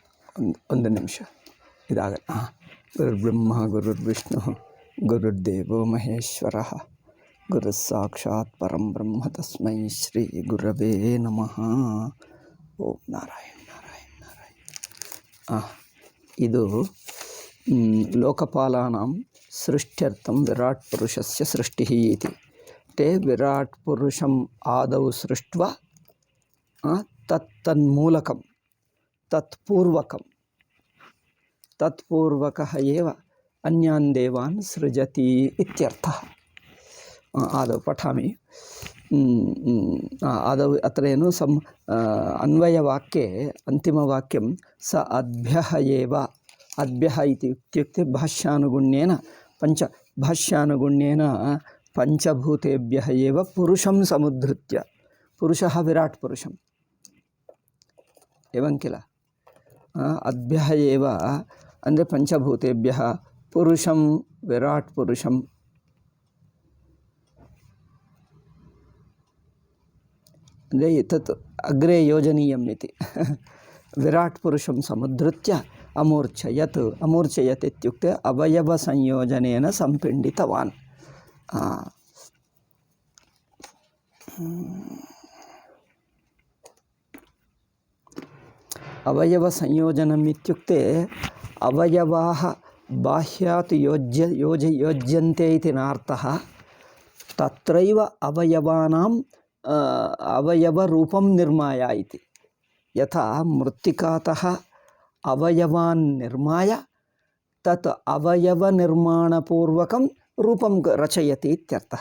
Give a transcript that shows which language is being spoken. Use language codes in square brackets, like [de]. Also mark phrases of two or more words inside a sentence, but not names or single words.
[kn] ಒಂದು ನಿಮಿಷ ಇದಾಗಲ್ಲ. [sa] ಗುರುರ್ಬ್ರಹ್ಮ ಗುರುರ್ವಿಷ್ಣು ಗುರುರ್ದೇವೋ ಮಹೇಶ್ವರ ಗುರು ಸಾಕ್ಷಾತ್ ಪರಂ ಬ್ರಹ್ಮ ತಸ್ಮೈ ಶ್ರೀ ಗುರವೇ ನಮಃ. ಓಂ ನಾರಾಯಣ ನಾರಾಯಣ ನಾರಾಯಣ. ಇದು ಲೋಕಪಾಲಾನಾಂ ಸೃಷ್ಟ್ಯರ್ಥಂ ವಿರಾಟ್ ಪುರುಷಸ್ಯ ಸೃಷ್ಟಿಃ ಇತಿ. ತೇ ವಿರಾಟ್ ಪುರುಷಂ ಆದೌ ಸೃಷ್ಟ್ವಾ ತನ್ಮೂಲಕಂ ತತ್ಪೂರ್ವಕಃ ಏವ ಅನ್ಯಾನ್ ದೇವಾನ್ ಸೃಜತಿ ಇತ್ಯರ್ಥಃ. ಆದೌ ಪಠಾಮಿ. ಆದೌ ಅತ್ರ ಏನು ಅನ್ವಯವಾಕ್ಯೆ ಅಂತಿಮವಾಕ್ಯಂ ಸ ಅದ್ಭ್ಯಃ ಏವ. ಅದ್ಭ್ಯಃ ಇತ್ಯುಕ್ತೆ ಭಾಷ್ಯಾನುಗುಣ್ಯೇನ ಪಂಚಭೂತೇಭ್ಯಃ ಏವ ಪುರುಷಂ ಸಮುದ್ಧೃತ್ಯ. ಪುರುಷಃ ವಿರಾಟ್ ಪುರುಷಂ एवं किल. अद्भ्यः एव ಅಂದರೆ ಪಂಚಭೂತೇಭ್ಯಃ ಪುರುಷಂ ವಿರಾಟ್ ಪುರುಷಂ. ಅಂದರೆ ತತ್ ಅಗ್ರೆ ಯೋಜನೀಯಂ ಇತಿ. ವಿರಾಟ್ ಪುರುಷಂ ಸಮುದ್ಧೃತ್ಯ ಅಮೂರ್ಛಯತ್. ಅಮೂರ್ಛಯತ್ ಇತ್ಯುಕ್ತೆ ಅವಯವ ಸಂಯೋಜನೇನ ಸಂಪಿಂಡಿತವಾನ್. ಅವಯವ ಸಂಯೋಜನಂ ಇತ್ಯುಕ್ತೆ ಅವಯವಾಃ ಬಾಹ್ಯಾತ್ ಯೋಜ್ಯಂತೆ ಇತಿ ನಾರ್ಥಃ. ತತ್ರೈವ ಅವಯವಾನಾಂ ಅವಯವರೂಪಂ ನಿರ್ಮಾಯ ಇತಿ. ಯಥಾ ಮೃತ್ತಿಕಾತಃ ಅವಯವಾನ್ ನಿರ್ಮಾಯ ತತ್ ಅವಯವನಿರ್ಮಾಣಪೂರ್ವಕಂ ರೂಪಂ ರಚಯತಿ ಇತ್ಯರ್ಥಃ.